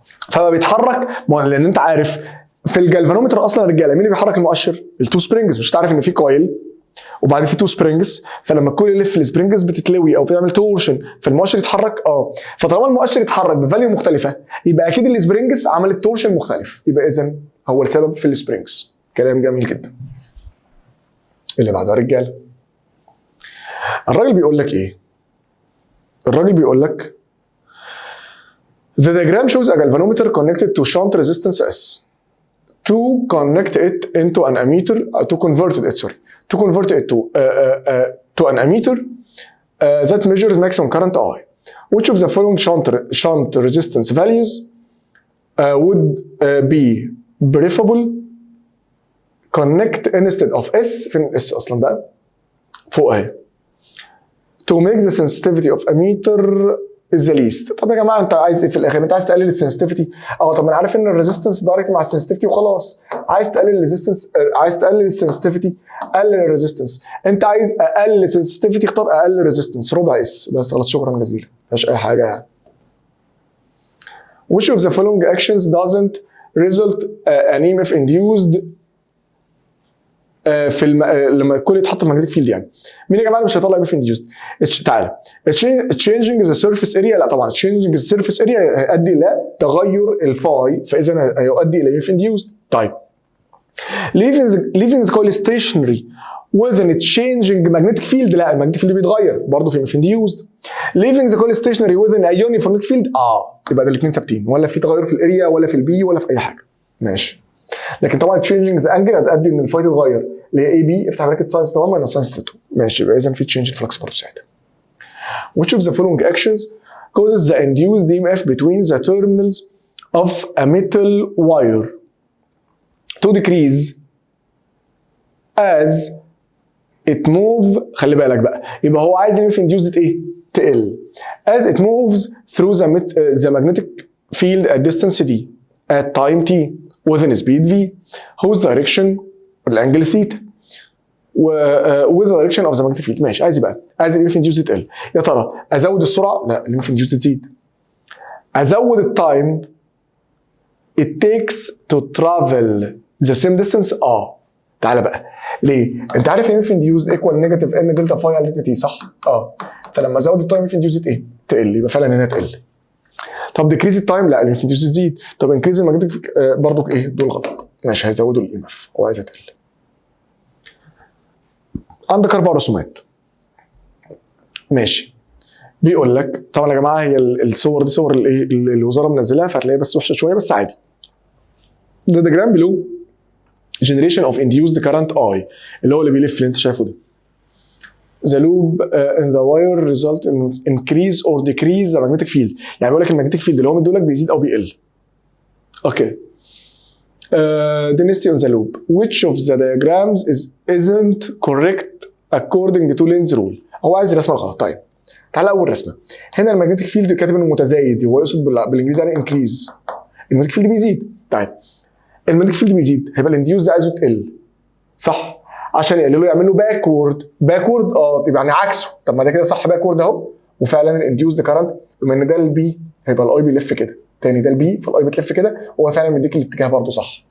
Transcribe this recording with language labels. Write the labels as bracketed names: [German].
[Arabic] فما بيتحرك، لان انت عارف في الجالفانومتر اصلا الرجاله مين اللي بيحرك المؤشر؟ التو سبرينجز. مش تعرف ان في كويل وبعدين في تو سبرينجز، فلما الكويل يلف السبرينجز بتتلوي او بتعمل تورشن فالمؤشر يتحرك. فطالما المؤشر يتحرك بفاليو مختلفه يبقى اكيد السبرينجز عملت تورشن مختلف، يبقى اذا هو السبب في السبرينجز. كلام جميل جدا. اللي بعده يا رجاله، الراجل بيقول لك [English] ايه؟ الراجل بيقول لك the diagram shows a galvanometer connected to shunt resistance S to connect it into an ammeter to convert it to an ammeter that measures maximum current I. Which of the following shunt resistance values would be preferable connect instead of S؟ [Arabic] فين S اصلا بقى؟ فوق اهي. [English] To make the sensitivity of ammeter is the least. [Arabic] طب يا جماعه انت عايز ايه في الاخر؟ انت عايز تقلل السنسيتيفيتي؟ طب انا عارف ان الريزيستنس دايركت مع السنسيتيفيتي وخلاص. عايز تقلل الريزيستنس، عايز تقلل السنسيتيفيتي، قلل الريزيستنس. انت عايز اقل السنسيتيفيتي، اختار اقل ريزيستنس ربع اس بس. خلاص شكرا جزيلا، مفيهاش اي حاجه يعني. [English] Which of the following actions doesn't result an EMF induced [Arabic] في لما الكل يتحط في ماجنتيك فيلد؟ يعني مين يا جماعه اللي مش هيطلع EMF induced؟ تعالى، [English] changing the surface area. [Arabic] لا طبعا [English] changing the surface area [Arabic] هيؤدي الى تغير الفاي، فاذا هيؤدي الى EMF induced. [English] طيب leaving the coil stationary within changing magnetic field؟ لا المagnetic field بيتغير برضه في EMF induced. leaving the coil stationary within a uniform field؟ [Arabic] يبقى ده الاثنين ثابتين، ولا في تغير في الاريا ولا في البي ولا في اي حاجه. ماشي. لكن طبعا تشينجينج ذا انجل هتؤدي ان الفاي تتغير، اللي هي اي بي افتح براكت ساينس 1 ماينس ساينس 2. ماشي، يبقى اذا في تشينج فلكس برضه ساعتها. [English] Which of the following actions causes the induced EMF between the terminals of a metal wire to decrease as it move؟ [Arabic] خلي بالك بقى، يبقى هو عايز EMF induced ايه؟ تقل [English] as it moves through the magnetic field at distance d at time t within speed v whose direction الانجل ثيتا with the direction of the magnetic field. [Arabic] ماشي، عايز بقى عايز EMF induced تقل. يا ترى ازود السرعه؟ لا EMF induced تزيد. ازود التايم it takes to travel the same distance؟ تعالى بقى ليه؟ انت عارف EMF induced equal negative n دلتا فاي على دلتا تي صح؟ فلما ازود التايم EMF induced ايه؟ تقل، يبقى فعلا هنا تقل. طب ديكريز التايم؟ لا EMF induced تزيد. طب انكريز الماجنتيك برضو ايه؟ دول غلط. ماشي، هيزودوا EMF هو عايزها تقل. عندك 4 رسومات. ماشي، بيقول لك طبعا يا جماعه هي الصور دي صور الايه الوزاره منزلاها، فهتلاقيها بس وحشه شويه بس عادي. ده [English] diagram below generation of induced current I [Arabic] اللي هو اللي بيلف اللي انت شايفه ده. [English] The loop in the wire result in increase or decrease the magnetic field. [Arabic] يعني بيقول لك المagnetic field اللي هو مديهولك بيزيد او بيقل. [English] Okay. Density on the loop. Which of the diagrams isn't correct according to Lenz's rule؟ [Arabic] هو عايز الرسمه الغلط. طيب تعالى اول رسمه. هنا المagnetic field كاتب انه متزايد، هو يقصد بالانجليزي يعني increase. المagnetic field بيزيد. طيب المagnetic field بيزيد، هيبقى الانديوز ده عايزه تقل صح؟ عشان يقللوا يعملوا باكورد. يبقى يعني عكسه. طب ما ده كده صح، باكورد اهو. وفعلا الانديوز كارنت بما ان ده البي هيبقى الاي بيلف كده، تاني ده البي فالاي بتلف كده، هو فعلا مديك الاتجاه برضه صح.